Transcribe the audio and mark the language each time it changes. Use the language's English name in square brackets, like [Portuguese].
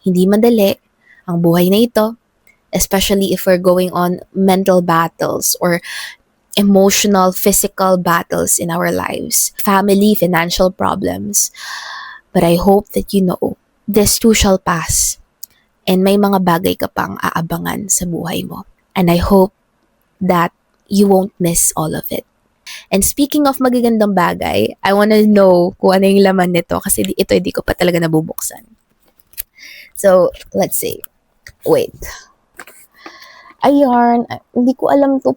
[Filipino] Hindi madali ang buhay na ito, [English] especially if we're going on mental battles or emotional, physical battles in our lives, family, financial problems. But I hope that you know, this too shall pass. [Filipino] And may mga bagay ka pang aabangan sa buhay mo. [English] And I hope that you won't miss all of it. [Filipino] And speaking of magagandang bagay, [English] I wanna know [Filipino] kung ano yung laman nito kasi ito hindi ko pa talaga nabubuksan. So, [English] let's see. [Filipino] Wait. Ayan. Hindi ko alam to.